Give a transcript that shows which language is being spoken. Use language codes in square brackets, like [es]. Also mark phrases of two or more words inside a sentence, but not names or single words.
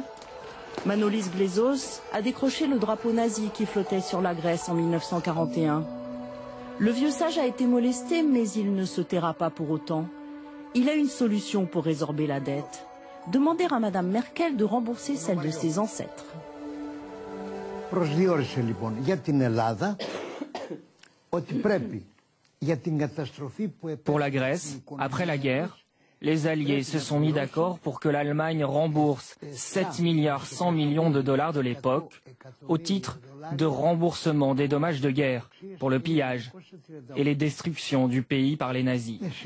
[fr] Manolis Glezos a décroché le drapeau nazi qui flottait sur la Grèce en 1941. Le vieux sage a été molesté, mais il ne se taira pas pour autant. Il a une solution pour résorber la dette. Demander à Madame Merkel de rembourser celle de ses ancêtres. [el] Προσδιορίσε λοιπόν για την Ελλάδα ότι πρέπει για την καταστροφή που [fr] Pour la Grèce, après la guerre, les Alliés se sont mis d'accord pour que l'Allemagne rembourse 7 milliards 100 millions de dollars de l'époque au titre de remboursement des dommages de guerre pour le pillage et les destructions du pays par les nazis.